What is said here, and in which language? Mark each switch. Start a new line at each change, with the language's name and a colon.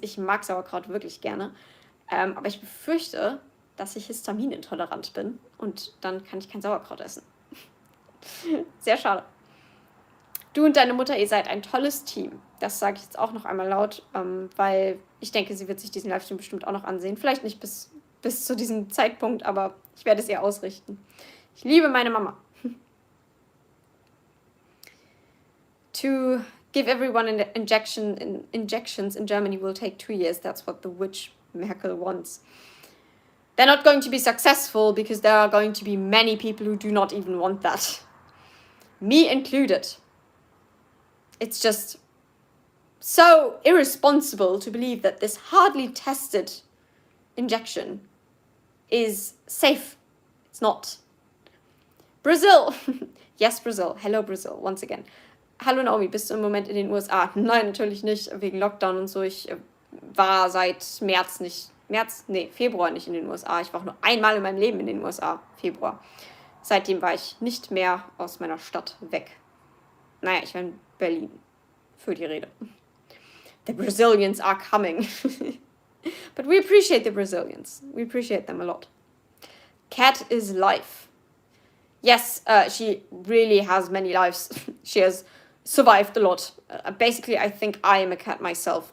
German: Ich mag Sauerkraut wirklich gerne. Aber ich befürchte, dass ich histaminintolerant bin und dann kann ich kein Sauerkraut essen. Sehr schade. Du und deine Mutter, ihr seid ein tolles Team. Das sage ich jetzt auch noch einmal laut, weil ich denke, sie wird sich diesen Livestream bestimmt auch noch ansehen. Vielleicht nicht bis zu diesem Zeitpunkt, aber ich werde es ihr ausrichten. Ich liebe meine Mama.
English: To give everyone injections in Germany will take 2 years. That's what the witch Merkel wants. They're not going to be successful because there are going to be many people who do not even want that. Me included. It's just so irresponsible to believe that this hardly tested injection is safe. It's not. Brazil. Yes, Brazil. Hello, Brazil. Once again.
German: Hallo Naomi, bist du im Moment in den USA? Nein, natürlich nicht, wegen Lockdown und so. Ich war seit Februar nicht in den USA. Ich war auch nur einmal in meinem Leben in den USA, Februar. Seitdem war ich nicht mehr aus meiner Stadt weg. Naja, ich war in Berlin für die Rede.
English: The Brazilians are coming. But we appreciate the Brazilians. We appreciate them a lot. Cat is life. Yes, she really has many lives. She has survived a lot. Basically, I think I am a cat myself.